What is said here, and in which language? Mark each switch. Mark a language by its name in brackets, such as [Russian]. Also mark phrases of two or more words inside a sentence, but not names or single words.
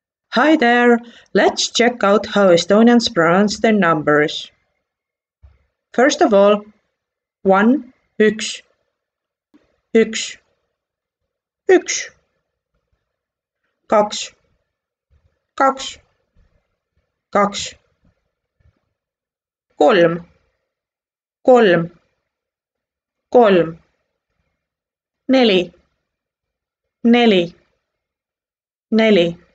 [English] Hi there! Let's check out how Estonians pronounce their numbers. First of all, 1, [Estonian] üks, üks, üks, kaks, kaks, kaks, kolm, kolm, kolm, neli, neli, neli,